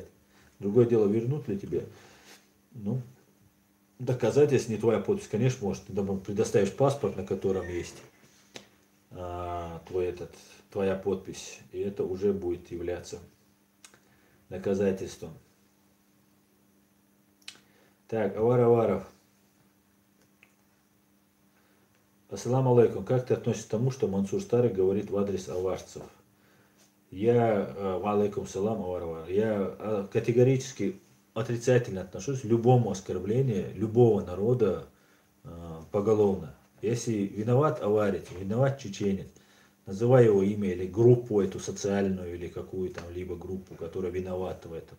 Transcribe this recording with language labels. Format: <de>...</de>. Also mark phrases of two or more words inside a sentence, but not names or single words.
<ru>Другое дело, вернут ли тебе. Ну, доказать, если не твоя подпись, конечно, может. Ты предоставишь паспорт, на котором есть твоя подпись. И это уже будет являться доказательством. Так, Аваров.</ru> <ar>السلام عليكم.</ar> <ru>Как ты относишься к тому, что Мансур Старый говорит в адрес аварцев?</ru> <ar>عليكم السلام, Аваров.</ar> <ru>Я категорически отрицательно отношусь к любому оскорблению любого народа поголовно. Если виноват аварец, виноват чеченец, называй его имя или группу эту социальную, или какую там либо группу, которая виновата в этом.</ru>